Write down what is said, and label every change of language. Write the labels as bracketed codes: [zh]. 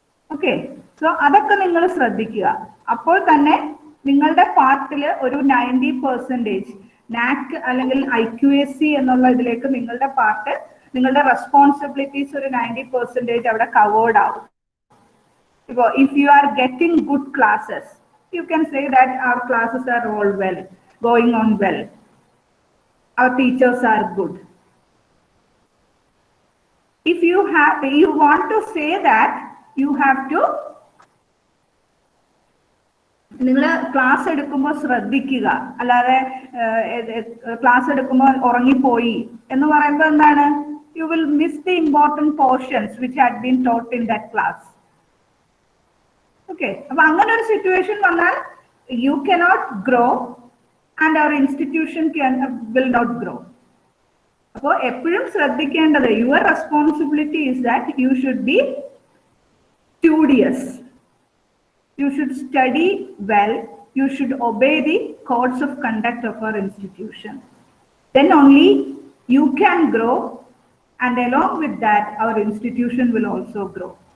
[ml] Okay, so അതൊക്കെ നിങ്ങൾ ശ്രദ്ധിക്കുക. അപ്പോൾ തന്നെ നിങ്ങളുടെ പാർട്ടിൽ ഒരു 90% NAAC അല്ലെങ്കിൽ IQAC എന്നുള്ള ഇതിലേക്ക് നിങ്ങളുടെ പാർട്ട്, നിങ്ങളുടെ റെസ്പോൺസിബിലിറ്റീസ് ഒരു 90% അവിടെ കവേർഡ് ആവും. [en] ഇപ്പോൾ if you are getting good classes, you can say that our classes are all well, going on well, our teachers are good. If you want to say that, you have to, [ml] നിങ്ങൾ class എടുക്കുമ്പോൾ ശ്രദ്ധിക്കുക, അല്ലാതെ class എടുക്കുമ്പോൾ ഉറങ്ങിപ്പോയി എന്ന് പറയുമ്പോൾ എന്താണ്, [en] you will miss the important portions which had been taught in that class. Okay, [ml] അപ്പൊ അങ്ങനെ ഒരു സിറ്റുവേഷൻ വന്നാൽ [en] you cannot grow and our institution will not grow. [ml] അപ്പോൾ എപ്പോഴും ശ്രദ്ധിക്കേണ്ടത്, [en] Your responsibility is that you should be studious, you should study well, you should obey the codes of conduct of our institution. Then only you can grow, and along with that our institution will also grow.